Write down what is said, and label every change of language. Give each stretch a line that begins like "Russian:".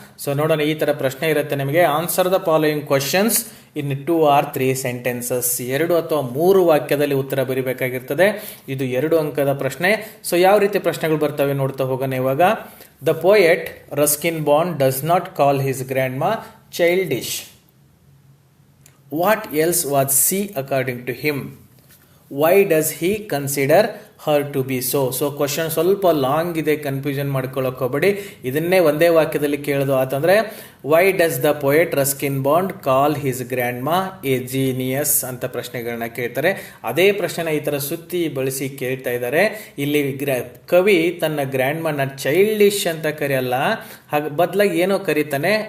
Kannada: So ನೋಡೋಣ, ಈ ಥರ ಪ್ರಶ್ನೆ ಇರುತ್ತೆ ನಿಮಗೆ.
English: Answer the following questions in 2 or 3 sentences.
Kannada: 2 ಅಥವಾ 3 ವಾಕ್ಯದಲ್ಲಿ ಉತ್ತರ ಬರಿಬೇಕಾಗಿರ್ತದೆ. ಇದು 2 ಅಂಕದ ಪ್ರಶ್ನೆ. ಸೊ ಯಾವ ರೀತಿ ಪ್ರಶ್ನೆಗಳು ಬರ್ತವೆ ನೋಡ್ತಾ ಹೋಗೋಣ ಇವಾಗ.
English: The poet Ruskin Bond does not call his grandma childish. What else was she according to him? Why does he consider her to be so?
Kannada: So question ಸ್ವಲ್ಪ ಲಾಂಗ್ ಇದೆ, ಕನ್ಫ್ಯೂಷನ್ ಮಾಡ್ಕೊಳ್ಳೋಕೆ ಹೋಗಬೇಡಿ. ಇದನ್ನೇ ಒಂದೇ ವಾಕ್ಯದಲ್ಲಿ ಕೇಳೋದು ಆತಂದ್ರೆ
English: why does the poet Ruskin Bond call his grandma a genius
Kannada: ಅಂತ ಪ್ರಶ್ನೆಗಳನ್ನ ಕೇಳ್ತಾರೆ. ಅದೇ ಪ್ರಶ್ನೆನ ಈ ಥರ ಸುತ್ತಿ ಬಳಸಿ ಕೇಳ್ತಾ ಇದ್ದಾರೆ. ಇಲ್ಲಿ ಕವಿ ತನ್ನ ಗ್ರ್ಯಾಂಡ್ಮಾನ ಚೈಲ್ಡಿಶ್ ಅಂತ ಕರೆಯಲ್ಲ, ಹಾಗೆ ಬದಲಾಗಿ ಏನೋ ಕರೀತಾನೆ.